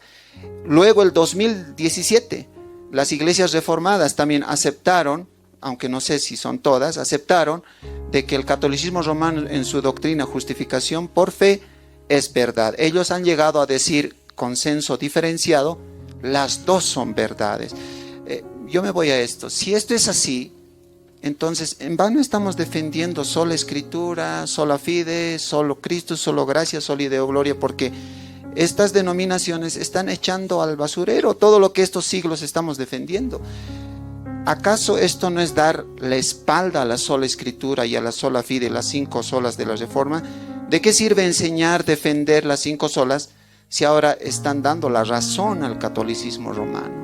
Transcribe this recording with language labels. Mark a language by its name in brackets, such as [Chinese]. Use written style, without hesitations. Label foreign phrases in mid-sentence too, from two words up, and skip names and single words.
[Spanish] Luego el 2017 las iglesias reformadas también aceptaron, aunque no sé si son todas, aceptaron de que el catolicismo romano en su doctrina justificación por fe es verdad. Ellos han llegado a decir consenso diferenciado, las dos son verdades. Yo me voy a esto. Si esto es así, entonces en vano estamos defendiendo sola escritura, [Latin] sola fide, [Spanish] solo Cristo, solo gracia, [Latin] soli Deo gloria, [Spanish] porque estas denominaciones están echando al basurero todo lo que estos siglos estamos defendiendo. ¿Acaso esto no es dar la espalda a la sola escritura y a la [Latin] sola fide, [Spanish] las 5 solas de la Reforma? ¿De qué sirve enseñar, defender las 5 solas si ahora están dando la razón al catolicismo romano?